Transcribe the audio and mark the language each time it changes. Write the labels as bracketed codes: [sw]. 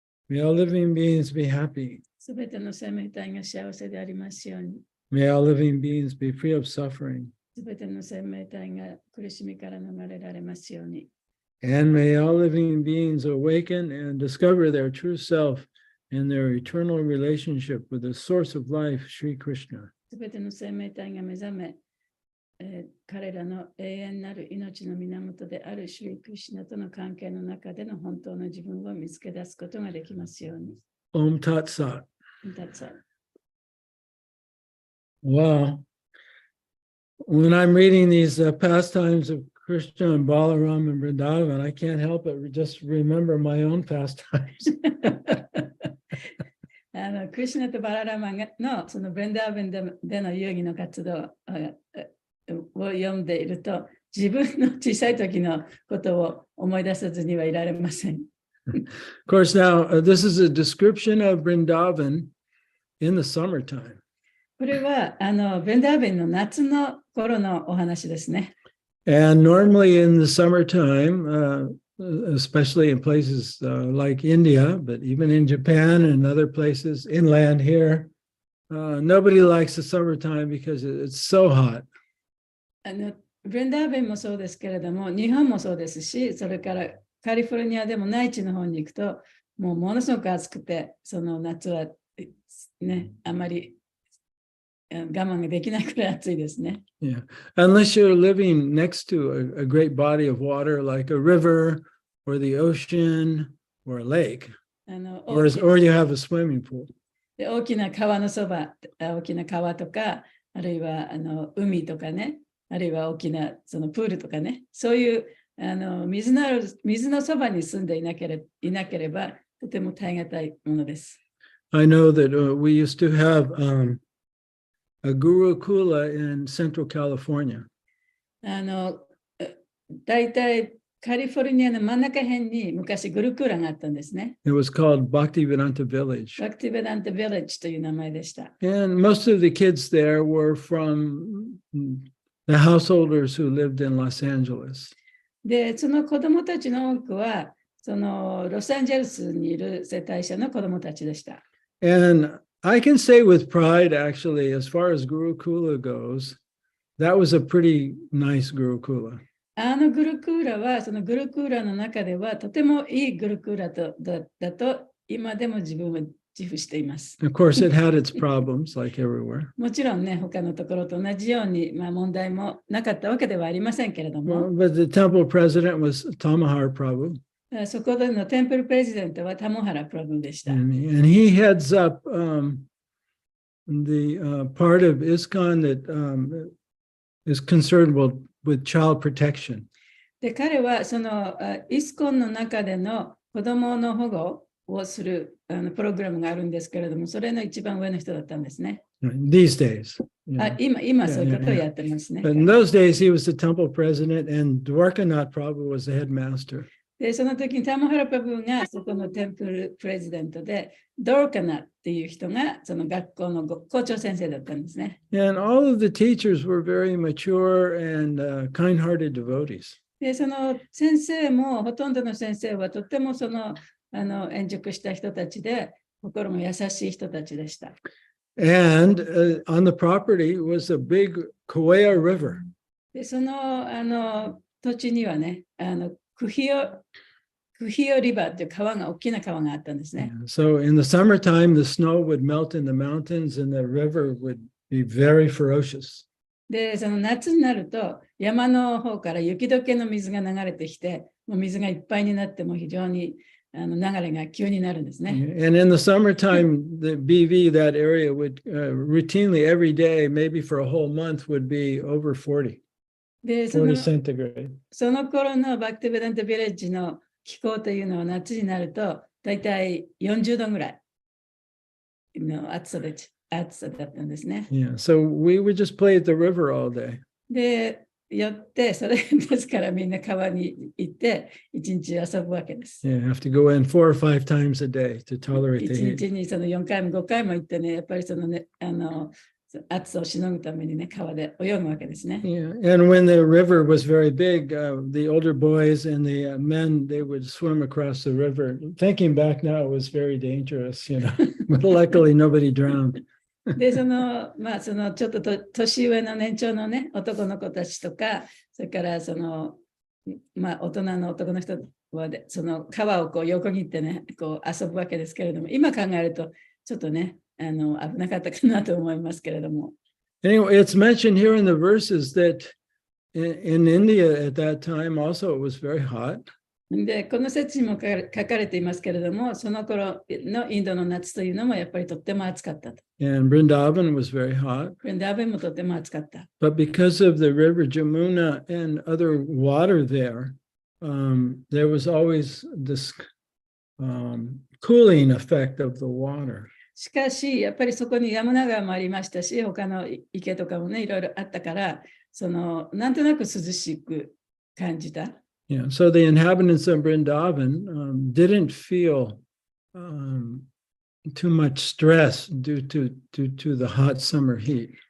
[en] May all living beings be happy. [ja] すべての生命体が幸せでありますように。 [en] May all living beings be free of suffering. [ja] すべての生命体が苦しみから逃れられますように。 [en] And may all living beings awaken and discover their true self and their eternal relationship with the source of life, Sri Krishna. [ja] すべての生命体が目覚め、彼らの永遠なる命の源であるシュリクリシュナとの関係の中での本当の自分を見つけ出すことができますように。 [sa] Om Tat Sat. [en] Wow. When I'm reading these pastimes of Krishna and Balaram and Vrindavan, I can't help but just remember my own pastimes. [ja] クリシュナとバララマのそのブレンダーベンでの遊戯の活動を読んでいると、自分の小さい時のことを思い出さずにはいられません。 [en] Of course, now this is a description of Vrindavan in the summertime. [ja] これはブレンダーベンの夏の頃のお話ですね。 [en] And normally in the summertime, especially in places like India, but even in Japan and other places inland here, nobody likes the summertime because it's so hot. [ja] ブレンダーベンもそうですけれども、日本もそうですし、それからカリフォルニアでも内地の方に行くと、もうものすごく暑くて、その夏はね、あまり我慢ができないくらい暑いですね。 [en] Yeah, unless you're living next to a great body of water like a river or the ocean or a lake, or you have a swimming pool. [ja] で大きな川のそば、大きな川とか、あるいは海とかね、あるいは大きなそのプールとかね、そういう水のそばに住んでいなければ、とても耐え難いものです。 [en] I know that we used to have a Gurukula in Central California. [ja] だいたいカリフォルニアの真ん中辺に昔グルクーラがあったんですね。 [en] It was called Bhaktivedanta Village. [ja] バクティベダント・ビレッジという名前でした。 [en] And most of the kids there were from the householders who lived in Los Angeles. [ja] で、その子供たちの多くは、そのロサンゼルスにいる世帯者の子供たちでした。 [en] And I can say with pride, actually, as far as Gurukula goes, that was a pretty nice Gurukula. [ja] グルクーラは、そのグルクーラの中では、とてもいいグルクーラだと、今でも自分は自負しています。 [en] Of course, it had its problems, like everywhere. [ja] もちろんね、他のところと同じように、問題もなかったわけではありませんけれども、 [en] But the temple president was Tamahar Prabhu. [ja] そこでのテンプルプレジデントはタモハラプラブでした。 [en] And he heads up the part of ISKCON that is concerned with child protection. [ja] で、彼はそのイスコンの中での子供の保護をするプログラムがあるんですけれども、それの一番上の人だったんですね。 [en] These days. You know. [ja] 今そういうことをやってますね。 [en] But in those days, he was the temple president, and Dwarkanath Prabhu was the headmaster. [ja] で、その時にタモハラプラブがそこのテンプルプレジデントで、ドルカナっていう人がその学校の校長先生だったんですね。 [en] And all of the teachers were very mature and kind-hearted devotees. [ja] で、その先生も、ほとんどの先生はとてもその円熟した人たちで、心も優しい人たちでした。 [en] And on the property was a big Kauai River. [ja] で、その土地にはね、クヒオリバーという川が、大きな川があったんですね。 [en] So in the summertime, the snow would melt in the mountains and the river would be very ferocious. [ja] で、その夏になると、山の方から雪解けの水が流れてきて、もう水がいっぱいになっても非常に流れが急になるんですね。 [en] And in the summertime, the BV, that area would routinely every day, maybe for a whole month, would be over 40. [ja] で、 [en] 40 centigrade. [ja] その頃のバクティベダントビレッジの気候というのは夏になると、だいたい40度ぐらいの暑さだったんですね。 [en] Yeah, so we would just play at the river all day. [ja] で、よって、それですからみんな川に行って一日遊ぶわけです。 [en] Yeah, have to go in 4 or 5 times a day to tolerate [ja] 一 [en] the heat. [ja] 日にその4回も5回も行ってね、やっぱりそのね、暑さをしのぐためにね、川で泳ぐわけですね。 [en] Yeah, and when the river was very big, the older boys and the men, they would swim across the river. Thinking back now, it was very dangerous, you know, but luckily nobody drowned. [ja] で、そのちょっと年上の年長のね、男の子たちとか、それから大人の男の人はその川をこう横切ってね、こう遊ぶわけですけれども、今考えるとちょっとね、危なかったかなと思いますけれども。 [en] Anyway, it's mentioned here in the verses that in India at that time also it was very hot. [ja] で、この説にも書かれていますけれども、その頃のインドの夏というのもやっぱりとっても暑かったと。 [en] And Vrindavan was very hot. [ja] ブリンダーベンもとっても暑かった。 [en] But because of the river Jamuna and other water there, there was always this cooling effect of the water. [ja] しかし、やっぱりそこにヤムナ川もありましたし、他の池とかもね、いろいろあったから、なんとなく涼しく感じた。 [en] Yeah, so the inhabitants of Vrindavan didn't feel too much stress due to the hot summer heat.